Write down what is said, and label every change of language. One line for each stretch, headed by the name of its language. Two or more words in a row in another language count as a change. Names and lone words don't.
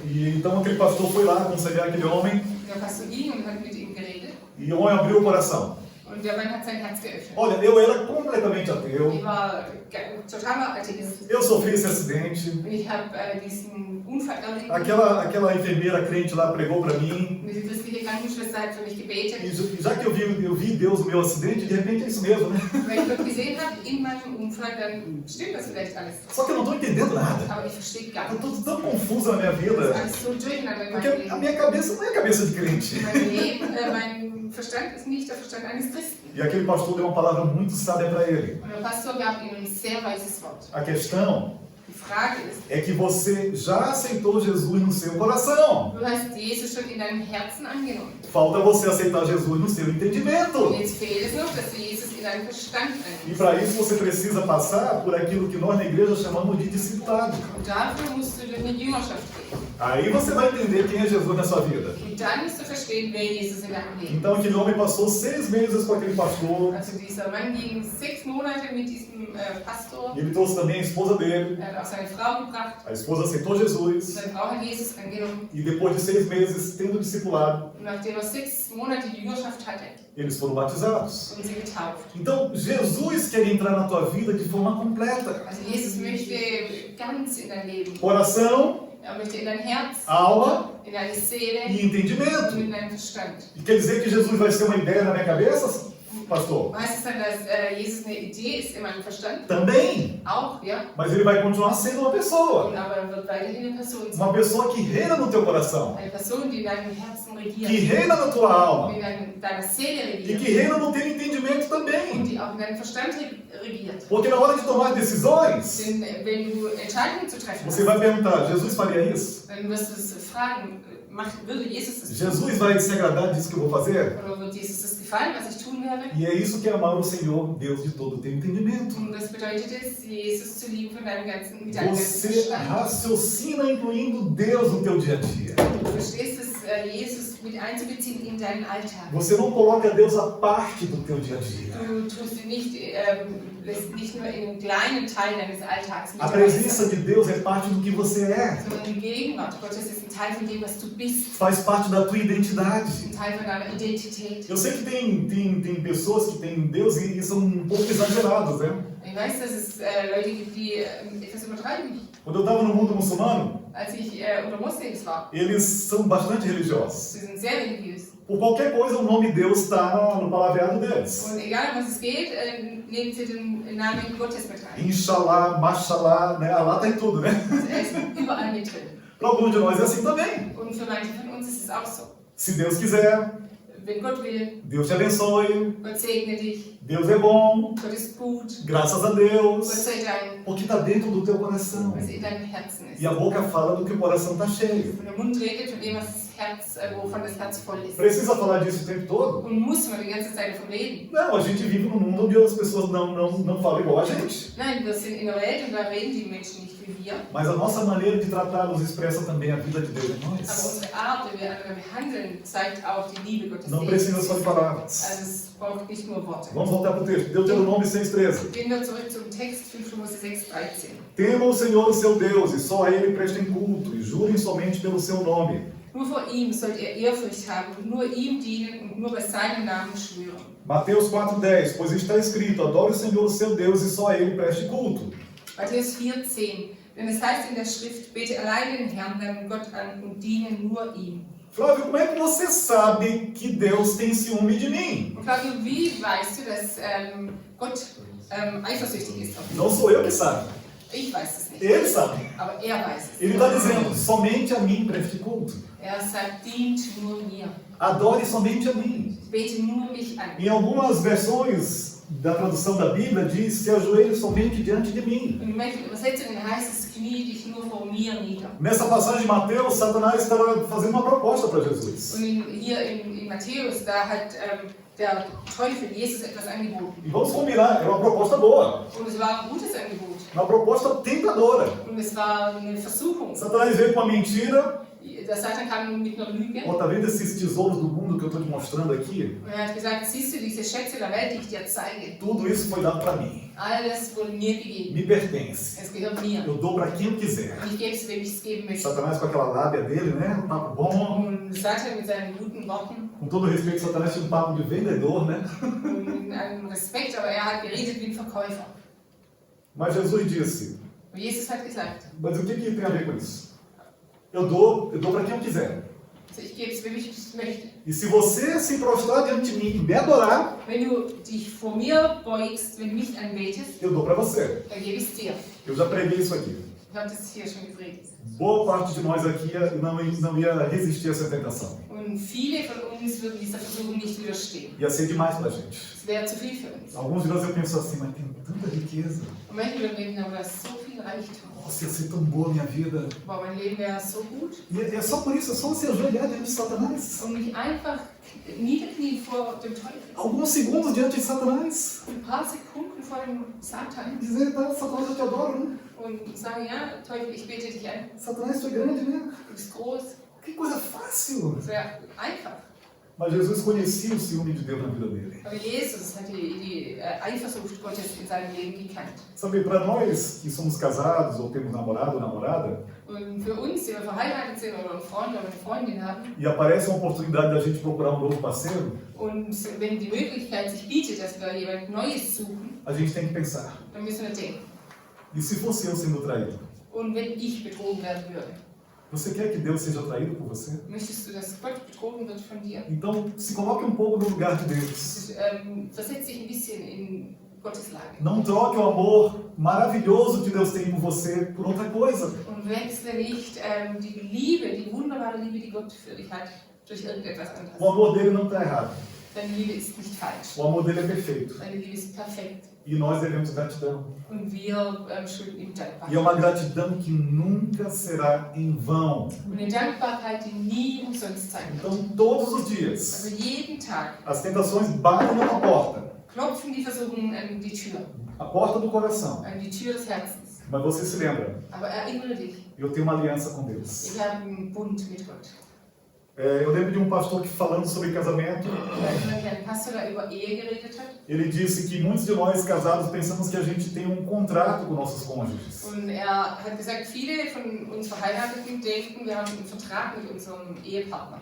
Portuguese: e então aquele pastor foi lá aconselhar aquele homem,
German: Der Pastor ging und hat mit ihm geredet.
Portuguese: E o homem abriu o coração.
German: Und der Mann hat sein Herz geöffnet.
Portuguese: Olha, eu era completamente ateu.
German: Ich war totaler Atheist.
Portuguese: Eu sofri esse acidente.
German: Und ich habe diesen Unfall erlebt.
Portuguese: Aquela enfermeira crente lá pregou para mim.
German: Und diese christliche Krankenschwester hat für mich gebetet.
Portuguese: E já que eu vi Deus no meu acidente, de repente é isso mesmo, né?
German: Wenn ich Gott gesehen habe in meinem Unfall, dann stimmt das vielleicht alles.
Portuguese: Só que eu não estou entendendo nada.
German: Aber ich verstehe gar
Portuguese: Eu
German: nichts.
Portuguese: estou tão confuso na minha
German: Das ist
Portuguese: vida.
German: alles so durcheinander in
Portuguese: Porque
German: meinem
Portuguese: a
German: Leben.
Portuguese: minha cabeça não é a cabeça de crente.
German: Mein Leben, mein Verstand ist nicht der Verstand eines Christen.
Portuguese: E aquele pastor deu uma palavra muito sábia para ele.
German: Und der Pastor gab ihm ein sehr weises Wort.
Portuguese: A questão
German: Die Frage ist,
Portuguese: é que você já aceitou Jesus no seu coração.
German: du hast Jesus schon in deinem Herzen angenommen.
Portuguese: Falta você aceitar Jesus no seu entendimento.
German: Und jetzt fehlt es noch, dass du Jesus in deinem Verstand
Portuguese: E
German: annimmst.
Portuguese: para isso você precisa passar por aquilo que nós na igreja chamamos de discipulado.
German: Und dafür musst du durch eine Jüngerschaft gehen.
Portuguese: Aí você vai entender quem é Jesus na sua vida.
German: Und dann musst du verstehen, wer Jesus in deinem Leben ist.
Portuguese: Então aquele homem passou 6 meses com aquele pastor.
German: Also dieser Mann ging 6 Monate mit diesem Pastor.
Portuguese: E ele trouxe também a esposa dele.
German: Er hat auch seine Frau gebracht.
Portuguese: A esposa aceitou Jesus.
German: Seine Frau hat Jesus angenommen.
Portuguese: E depois de 6 meses tendo discipulado,
German: Und nachdem er 6 Monate Jüngerschaft hatte,
Portuguese: eles foram batizados.
German: wurden sie getauft.
Portuguese: Então Jesus quer entrar na tua vida de forma completa.
German: Also Jesus möchte ganz in dein Leben.
Portuguese: Coração,
German: Er möchte in dein Herz,
Portuguese: alma
German: in deine Seele
Portuguese: e entendimento.
German: und in deinen Verstand.
Portuguese: E quer dizer que Jesus vai ser uma ideia na minha cabeça, pastor?
German: Heißt es dann, dass Jesus eine Idee ist in meinem Verstand?
Portuguese: Também.
German: Auch, ja.
Portuguese: Mas ele vai continuar sendo uma pessoa.
German: Aber er wird weiterhin eine Person sein.
Portuguese: Uma pessoa que reina no teu coração.
German: Eine Person, die in deinem Herzen
Portuguese: Que
German: regiert.
Portuguese: reina na tua alma.
German: Und in deiner Seele
Portuguese: E que
German: regiert.
Portuguese: reina no teu entendimento
German: Und
Portuguese: também.
German: die auch in deinem Verstand regiert.
Portuguese: Porque na hora de tomar decisões,
German: Denn wenn du Entscheidungen zu treffen
Portuguese: você
German: hast,
Portuguese: vai perguntar, Jesus faria isso?
German: dann wirst du es fragen, würde Jesus das tun?
Portuguese: Jesus vai se agradar disso que eu vou fazer?
German: Oder wird Jesus das gefallen, was ich tun werde?
Portuguese: E é isso que é amar o Senhor, Deus de todo o teu entendimento.
German: Und das bedeutet es, Jesus zu lieben mit deinem ganzen
Portuguese: Você
German: Verstand.
Portuguese: raciocina incluindo Deus no teu dia a dia.
German: Du verstehst es, Jesus mit einzubeziehen in deinen Alltag.
Portuguese: Você não coloca Deus à parte do teu dia a dia.
German: Du tust ihn nicht, lässt nicht nur in einem kleinen Teil deines Alltags mit
Portuguese: A
German: dabei
Portuguese: presença
German: sein,
Portuguese: de Deus é parte do que você é.
German: sondern die Gegenwart Gottes ist ein Teil von dem, was du bist,
Portuguese: Faz parte da tua identidade.
German: ein Teil von deiner Identität.
Portuguese: Eu sei que tem pessoas que têm Deus e são um pouco exagerados, né?
German: Ich weiß, dass es Leute gibt, die etwas übertreiben.
Portuguese: Quando eu estava no mundo muçulmano,
German: Als ich unter Moslems war,
Portuguese: eles são bastante religiosos.
German: sie sind sehr religiös.
Portuguese: Por qualquer coisa, o nome Deus está no palavreado deles.
German: Und egal, um was es geht, nehmen sie den Namen Gottes mit rein.
Arabic: إن شاء الله، ما شاء الله,
Portuguese: né? Allah está em tudo, né?
German: Also er ist überall mit drin.
Portuguese: Para alguns de nós é assim também.
German: Und für manche von uns ist es auch so.
Portuguese: Se Deus quiser,
German: Wenn Gott will,
Portuguese: Deus te abençoe,
German: Gott segne dich,
Portuguese: Deus é bom,
German: Gott ist gut,
Portuguese: graças a
German: Gott
Portuguese: Deus,
German: sei Dank,
Portuguese: porque está dentro do teu coração.
German: was in deinem Herzen ist.
Portuguese: E a boca fala do que o coração está cheio.
German: Und der Mund redet von dem, was das Herz, wovon das Herz voll ist.
Portuguese: Precisa falar disso o tempo todo?
German: Und muss man die ganze Zeit davon reden?
Portuguese: Não, a gente vive num mundo onde as pessoas não falam igual a gente.
German: Nein, wir sind in der Welt und da reden die Menschen nicht wie wir.
Portuguese: Mas a nossa maneira de tratá-los expressa também a vida de Deus em
German: Aber
Portuguese: nós.
German: unsere Art, wie wir andere behandeln, zeigt auch die Liebe Gottes.
Portuguese: Não
German: in
Portuguese: precisa
German: uns.
Portuguese: só de palavras.
German: Also es braucht nicht nur Worte.
Portuguese: Vamos voltar para o texto. Deuteronômio 6,13.
German: Gehen wir zurück zum Text 5. Mose 6,13.
Portuguese: Temam o Senhor, o seu Deus, e só a Ele prestem culto, e jurem somente pelo seu nome.
German: Nur vor ihm sollt ihr Ehrfurcht haben und nur ihm dienen und nur bei seinem Namen schwören.
Portuguese: Mateus 4,10. Pois está escrito, adore o Senhor, o seu Deus, e só a Ele preste culto.
German: Matthäus 4,10. Denn es heißt in der Schrift, bete allein den Herrn, deinen Gott an und diene nur ihm.
Portuguese: Flávio, como é que você sabe que Deus tem ciúme de mim?
German: Und Flavio, wie weißt du, dass Gott eifersüchtig ist auf dich?
Portuguese: Não sou eu que sabe.
German: Ich weiß es nicht,
Portuguese: Ele sabe.
German: aber er weiß es.
Portuguese: Ele está dizendo, somente a mim preste culto.
German: Er sagt, dient nur mir.
Portuguese: Adore somente a mim.
German: Bete nur mich an.
Portuguese: Em algumas versões da tradução da Bíblia diz, se ajoelhe somente diante de mim.
German: Und in manchen Übersetzungen heißt es, knie dich nur vor mir nieder.
Portuguese: Nessa passagem de Mateus, Satanás estava fazendo uma proposta para Jesus.
German: Und hier in Matthäus, da hat der Teufel Jesus etwas angeboten.
Portuguese: E vamos combinar, era uma proposta boa,
German: Und es war ein gutes Angebot.
Portuguese: uma proposta tentadora.
German: Und es war eine Versuchung.
Portuguese: Satanás veio com uma mentira.
German: Der Satan kam mit einer Lüge.
Portuguese: Ó, tá vendo esses tesouros do mundo que eu estou te mostrando aqui?
German: Und er hat gesagt, siehst du diese Schätze der Welt, die ich dir zeige?
Portuguese: Tudo isso foi dado para mim.
German: Alles wurde mir gegeben.
Portuguese: Me pertence.
German: Es gehört mir.
Portuguese: Eu dou para quem eu quiser.
German: Und ich gebe es, wem ich es geben möchte.
Portuguese: Satanás com aquela lábia dele, né? Um papo bom.
German: Und Satan mit seinen guten Worten,
Portuguese: Com todo respeito, Satanás tinha um papo de vendedor, né?
German: Und einen Respekt, aber er hat geredet wie ein Verkäufer.
Portuguese: Mas Jesus disse,
German: Und Jesus hat gesagt,
Portuguese: mas o que tem a ver com isso? Eu dou para quem eu quiser.
German: also ich gebe es, wem ich es möchte.
Portuguese: E se você se prostrar diante de mim e me adorar,
German: Wenn du dich vor mir beugst, wenn du mich anbetest,
Portuguese: eu dou para você.
German: dann gebe ich es dir.
Portuguese: Eu já preguei isso aqui.
German: Ich habe das hier schon gepredigt.
Portuguese: Boa parte de nós aqui não ia resistir a essa tentação.
German: Und viele von uns würden dieser Versuchung nicht widerstehen.
Portuguese: Ia ser demais para a gente.
German: Es wäre zu viel für uns.
Portuguese: Alguns de nós eu penso assim, mas tem tanta riqueza.
German: Und manche würden denken, aber da ist so viel Reichtum.
Portuguese: Nossa, ia ser tão boa a minha vida.
German: Boah, mein Leben wäre so gut.
Portuguese: E é só por isso, é só você ajoelhar diante de Satanás.
German: Und mich einfach niederknien vor dem Teufel.
Portuguese: Alguns segundos diante de Satanás.
German: Ein paar Sekunden vor dem Satan.
Portuguese: Dizer, tá, Satanás, eu te adoro, né?
German: Und sagen, ja, Teufel, ich bete dich an.
Portuguese: Satanás, tu é grande, né?
German: Du bist groß.
Portuguese: Que coisa fácil.
German: Das wäre einfach.
Portuguese: Mas Jesus conhecia o ciúme de Deus na vida dele.
German: Aber Jesus hat die Eifersucht Gottes in seinem Leben gekannt.
Portuguese: Sabe, para nós que somos casados ou temos namorado ou namorada,
German: Und für uns, die wir verheiratet sind oder einen Freund oder eine Freundin haben,
Portuguese: e aparece uma oportunidade da gente procurar um novo parceiro,
German: und wenn die Möglichkeit sich bietet, dass wir jemand Neues suchen,
Portuguese: a gente tem que pensar.
German: dann müssen wir denken.
Portuguese: E se fosse eu sendo traído?
German: Und wenn ich betrogen werden würde,
Portuguese: Você quer que Deus seja traído por você?
German: möchtest du, dass Gott betrogen wird von dir?
Portuguese: Então, se coloque um pouco no lugar de Deus.
German: Versetz dich ein bisschen in Gottes Lage.
Portuguese: Não troque o amor maravilhoso que Deus tem por você por outra coisa.
German: Und wechsle nicht die Liebe, die wunderbare Liebe, die Gott für dich hat, durch irgendetwas
Portuguese: O
German: anderes.
Portuguese: amor dele não está errado.
German: Deine Liebe ist nicht falsch.
Portuguese: O amor dele é perfeito.
German: Deine Liebe ist perfekt.
Portuguese: E nós devemos gratidão.
German: Und wir schulden ihm Dankbarkeit.
Portuguese: E é uma gratidão que nunca será em vão.
German: Und eine Dankbarkeit, die nie umsonst sein wird.
Portuguese: Então, todos os dias,
German: Also jeden Tag
Portuguese: as tentações batem na porta.
German: klopfen die Versuchungen an die Tür,
Portuguese: A porta do coração.
German: an die Tür des Herzens.
Portuguese: Mas você se lembra,
German: Aber erinnere dich,
Portuguese: eu tenho uma aliança com Deus.
German: ich habe einen Bund mit Gott.
Portuguese: Eu lembro de um pastor que falando sobre casamento,
German: Wenn ein Pastor da über Ehe geredet hat,
Portuguese: ele disse que muitos de nós casados pensamos que a gente tem um contrato com nossos cônjuges.
German: und er hat gesagt, viele von uns Verheirateten denken, wir haben einen Vertrag mit unserem Ehepartner.